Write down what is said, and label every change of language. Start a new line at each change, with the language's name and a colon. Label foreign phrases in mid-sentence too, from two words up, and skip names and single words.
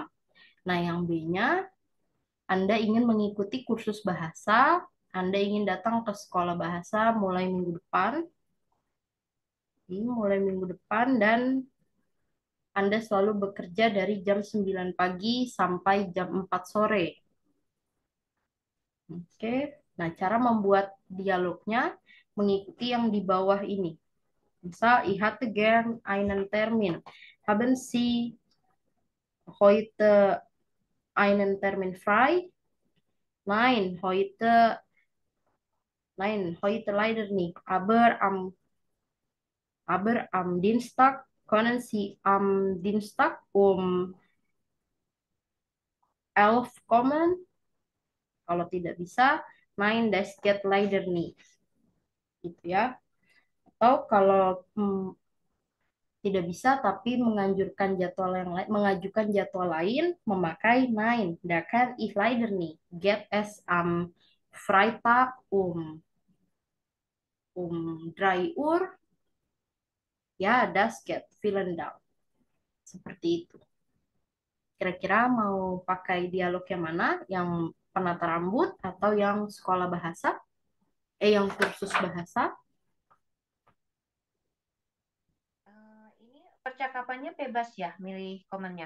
Indonesian: Nah, yang B-nya, Anda ingin mengikuti kursus bahasa, Anda ingin datang ke sekolah bahasa mulai minggu depan, dan Anda selalu bekerja dari jam 9 pagi sampai jam 4 sore. Oke, nah cara membuat dialognya mengikuti yang di bawah ini. Misal,
German: ich hatte gern einen Termin. Haben Sie heute einen Termin frei? Nein, heute leider nicht. Aber am Dienstag können Sie am Dienstag um 11 kommen.
Indonesian: Kalau tidak bisa,
German: nein, das geht leider nicht.
Indonesian: Gitu ya. Atau kalau tidak bisa tapi mengajukan jadwal lain memakai
German: nein, da kann ich leider nicht. Get es am Freitag um 3 Uhr. Ya, das geht. Vielen Dank.
Indonesian: Seperti itu. Kira-kira mau pakai dialog yang mana? Yang penata rambut atau yang sekolah bahasa? Yang kursus bahasa? Ini percakapannya bebas ya, milih komennya.